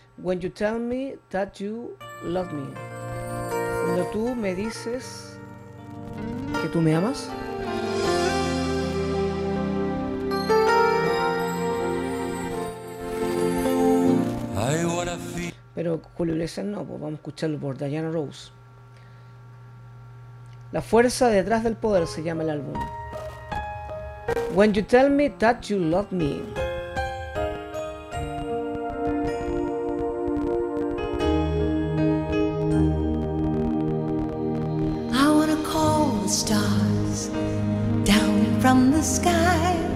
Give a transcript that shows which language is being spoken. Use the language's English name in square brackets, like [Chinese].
[English] When you tell me that you love me. [Spanish] Cuando tú me dices que tú me amas. Pero Julio Iglesias no, pues vamos a escucharlo por Diana Rose. La fuerza detrás del poder se llama el álbum. [English] When you tell me that you love me. I wanna call the stars down from the sky.